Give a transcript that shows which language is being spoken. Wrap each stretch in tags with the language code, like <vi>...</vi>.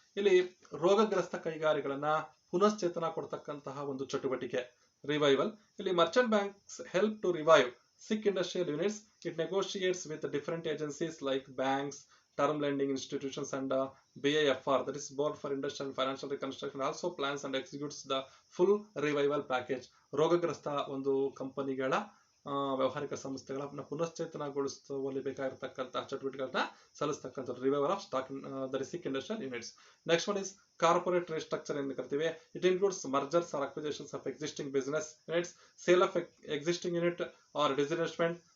<kn>ಇಲ್ಲಿ ರೋಗಗ್ರಸ್ತ ಕೈಗಾರಿಕೆಗಳನ್ನ ಪುನಶ್ಚೇತನ ಕೊಡ್ತಕ್ಕಂತಹ ಒಂದು ಚಟುವಟಿಕೆ ರಿವೈವಲ್. ಇಲ್ಲಿ</kn> <en>Merchant banks help to revive sick industrial units. It negotiates with different agencies like banks, term lending institutions, and BIFR, that is Board for Industrial and Financial Reconstruction, also plans and executes the full revival package.</en> <kn>ರೋಗಗ್ರಸ್ತ ಒಂದು ಕಂಪನಿಗಳ ವ್ಯವಹಾರಿಕ ಸಂಸ್ಥೆಗಳನ್ನ ಪುನಶ್ಚೇತನಗೊಳಿಸುವಲ್ಲಿ ಬೇಕಾಗಿರತಕ್ಕಂತಹ ಚಟುವಟಿಕೆಗಳನ್ನ ಸಲ್ಲಿಸತಕ್ಕಂಥದ್ದು</kn> <en>Revival of stock that is sick industrial units. Next one is corporate restructuring</en> <kn>ಅಂತ ಕರಿತೀವಿ.</kn> <en>It includes mergers or acquisitions of existing business units, sale of existing unit or disinvestment.</en>